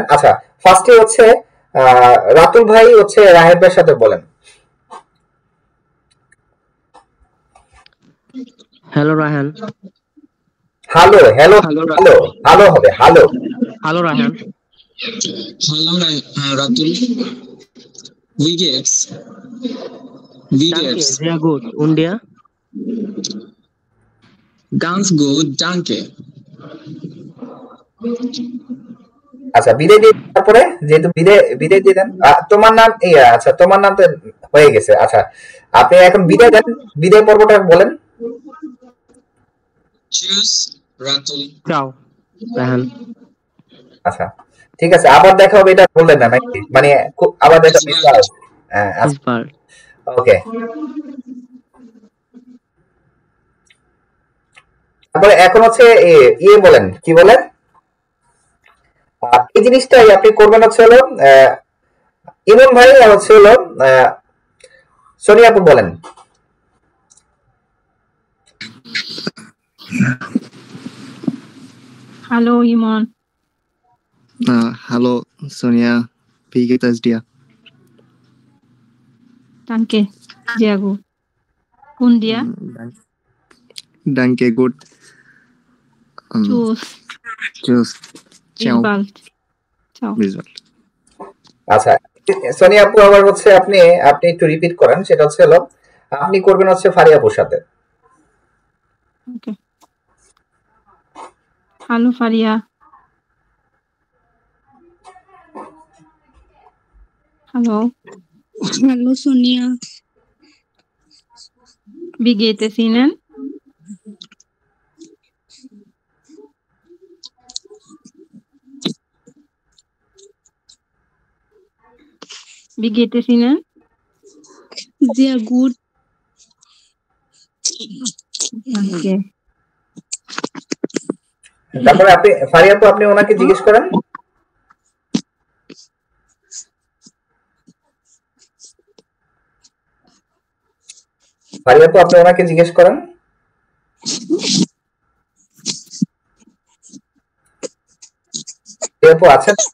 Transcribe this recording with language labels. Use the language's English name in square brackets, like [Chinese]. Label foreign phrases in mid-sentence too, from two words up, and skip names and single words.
[Bangla] আচ্ছা, ফার্স্টে হচ্ছে রাতুল ভাই হচ্ছে রাহেব ভাইয়ের সাথে বলেন। হ্যালো রাহান। হ্যালো হ্যালো হ্যালো হ্যালো হবে, হ্যালো। হ্যালো রাহান। হ্যালো রাতুল, [German] wie geht's? Wie Danke, geht's? sehr gut. Und dir? Ganz gut, danke. [Bangla] আচ্ছা, বিদায় দিয়ে তারপরে যেহেতু বিদায় দিয়ে দেন, তোমার নাম এই, আচ্ছা তোমার নাম তো হয়ে গেছে। আচ্ছা, আপনি এখন বিদায় দেন, বিদায় পর্বটা বলেন। [German] Tschüss, রাতুল। Ciao, রাহান। [Bangla] আচ্ছা, ঠিক আছে, আবার দেখা হবে এটা বললেন না নাকি? মানে আবার দেখা হবে। হ্যাঁ, আচ্ছা, ওকে। তারপরে এখন হচ্ছে ইয়ে বলেন, কি বলেন? এই জিনিসটাই আপনি করবেন হচ্ছে হলো ইমন ভাই আর হচ্ছে হলো সোনিয়া আপু বলেন। [German] Hallo Imon. Hallo Sonja, wie geht es dir? Danke, sehr gut. Und dir? Danke, gut. Tschüss. Tschüss. Bis bald. Ciao. Bis bald. [Bangla] আচ্ছা, সোনিয়া আপু আবার হচ্ছে আপনি একটু রিপিট করেন, সেটা হচ্ছে হলো আপনি করবেন হচ্ছে ফারিয়া আপুর সাথে। [German] Okay. Hallo Faria. Hallo. Hallo Sonia. Wie geht es Ihnen? Wie geht es Ihnen? Sehr gut. Danke. [Bangla] তারপরে আপনি ফারিয়া আপু আপনি ওনাকে জিজ্ঞেস করেন। ফারিয়া আপু আপনি ওনাকে জিজ্ঞেস করেন। আপু আছেন?